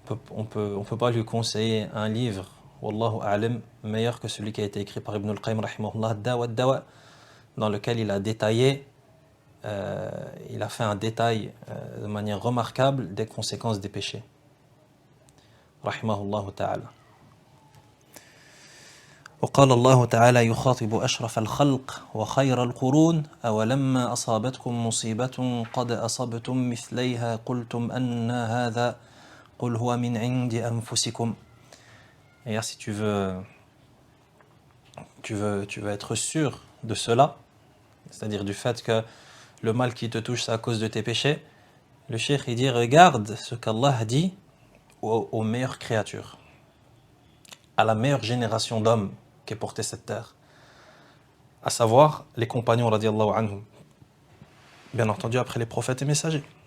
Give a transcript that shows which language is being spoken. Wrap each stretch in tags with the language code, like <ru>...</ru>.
<fr>On peut pas lui conseiller un livre, Wallahu a'lam, meilleur que celui qui a été écrit par Ibn al-Qayyim rahimahullah, Dawa, dans lequel il a détaillé, il a fait un détail de manière remarquable des conséquences des péchés.</fr> <ar>Rahimahullah ta'ala. وقال الله تعالى يخاطب أشرف الخلق وخير القرون أولما أصابتكم مصيبة قد أصبتم مثليها قلتم أن هذا قل هو من عند أنفسكم.</ar> <fr>Et si tu veux être sûr de cela, c'est-à-dire du fait que le mal qui te touche c'est à cause de tes péchés, le cheikh il dit regarde ce qu'Allah dit aux meilleures créatures, à la meilleure génération d'hommes qui est portée cette terre, à savoir les compagnons radiyallahu anhum, bien entendu après les prophètes et messagers.</fr>